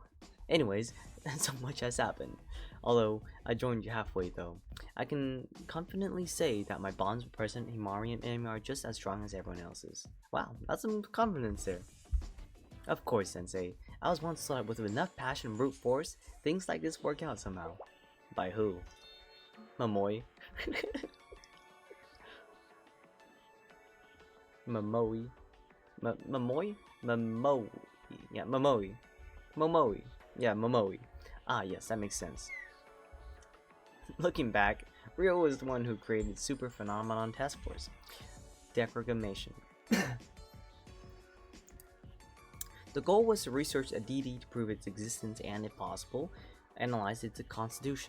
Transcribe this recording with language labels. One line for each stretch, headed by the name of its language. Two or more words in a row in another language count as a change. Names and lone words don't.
English: Anyways, so much has happened. Although, I joined you halfway though. I can confidently say that my bonds with President Himari and Amy are just as strong as everyone else's. Wow, that's some confidence there. Of course, Sensei. I was once taught with enough passion and brute force, things like this work out somehow. By who? Momoe. Momoe. Momoe? Momoe. Yeah, Momoe. Momoe. Yeah, Momoe. Ah, yes, that makes sense. Looking back, Rio was the one who created Super Phenomenon Task Force. Defragmentation. The goal was to research a deity to prove its existence and, if possible, analyze its constitution.